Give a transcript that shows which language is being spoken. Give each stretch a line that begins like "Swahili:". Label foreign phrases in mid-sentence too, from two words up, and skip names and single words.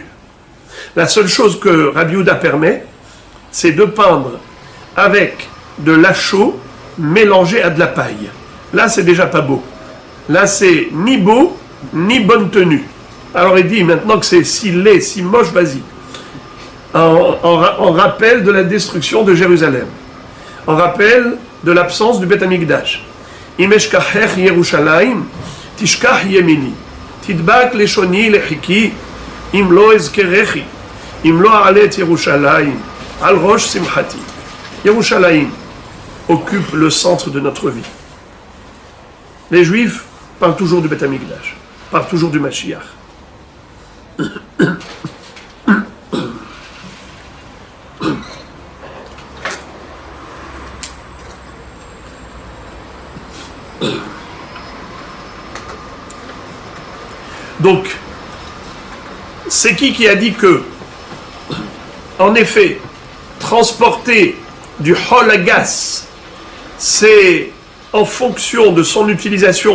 French: La seule chose que Rabbi Yehuda permet, c'est de peindre avec de la chaux mélangée à de la paille. Là, c'est déjà pas beau. Là, c'est ni beau, ni bonne tenue. Alors il dit maintenant que c'est si laid, si moche, vas-y. en rappel de la destruction de Jérusalem, en rappel de l'absence du Beth Amikdash.
Hebrew: אם אשכחך ירושלים, תשכח ימיני, תדבק לשוני לחכי, אם לא אזכרכי, אם לא אעלה את ירושלים, על ראש שמחתי.
French: Yerushalayim occupe le centre de notre vie. Les Juifs parlent toujours du Beth Amikdash, parlent toujours du Mashiach. Donc, c'est qui a dit que, en effet, transporter du hol agas, c'est en fonction de son utilisation,